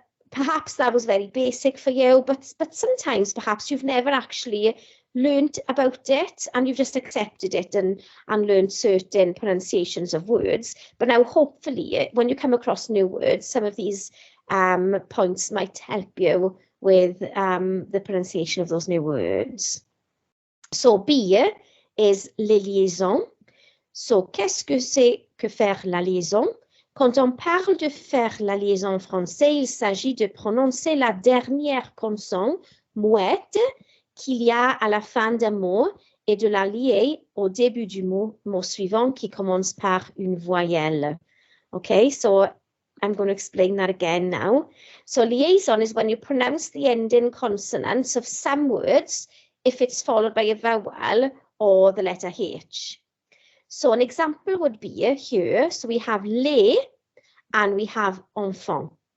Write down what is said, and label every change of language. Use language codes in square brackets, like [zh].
[en] Perhaps that was very basic for you, but sometimes perhaps you've never actually learned about it and you've just accepted it and learned certain pronunciations of words. But now hopefully when you come across new words, some of these points might help you with the pronunciation of those new words. So B is les liaisons. [fr] So qu'est-ce que c'est que faire la liaison? Quand on parle de faire la liaison en français, il s'agit de prononcer la dernière consonne muette qu'il y a à la fin d'un mot et de la lier au début du mot suivant qui commence par une voyelle. [en] Okay, so I'm going to explain that again now. So liaison is when you pronounce the ending consonants of some words if it's followed by a vowel or the letter H. So an example would be here. So we have les and we have enfant.